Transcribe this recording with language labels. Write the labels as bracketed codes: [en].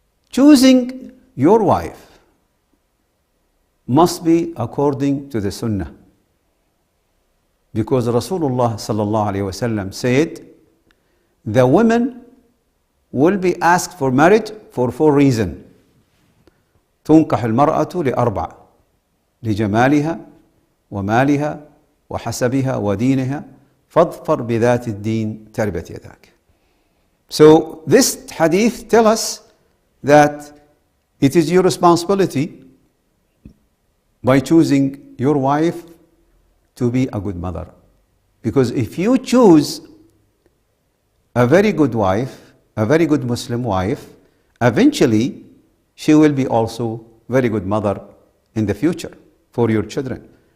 [en] Choosing your wife must be according to the Sunnah. Because Rasulullah sallallahu alaihi wasallam said, the women will be asked for marriage for 4 reasons. [ar] تنكح المرأة لأربع: لجمالها ومالها وحسبها ودينها فاظفر بذات الدين تربت يداك. [en] So this hadith tells us that it is your responsibility by choosing your wife to be a good mother. Because if you choose a very good wife, a very good Muslim wife, eventually she will be also very good mother in the future for your children.